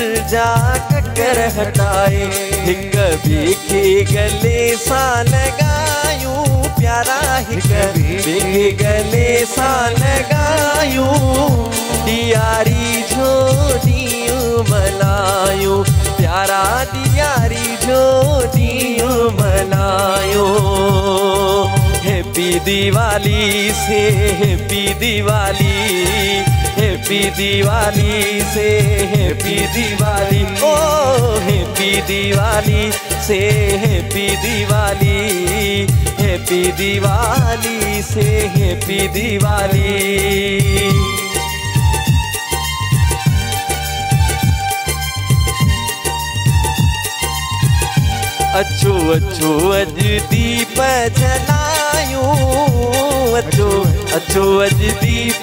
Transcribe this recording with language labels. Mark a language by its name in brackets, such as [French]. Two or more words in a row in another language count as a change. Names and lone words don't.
[Sindhi] जा ककर हटाए हिक ॿिए खे गले सां लॻायूं प्यारा हिक ॿिए खे गले सां लॻायूं ॾियारी जो ॾींहुं मल्हायूं प्यारा ॾियारी जो ॾींहुं मल्हायूं [English] Happy Diwali [Sindhi] से [English] Happy Diwali Happy Diwali [Sindhi] से [English] Happy Diwali [Sindhi] ओ [English] Happy Diwali [Sindhi] से [English] Happy Diwali Happy Diwali [Sindhi] से [English] Happy Diwali [Sindhi] अचो अचो अज दीप जलायूं अचो अचो अज दीप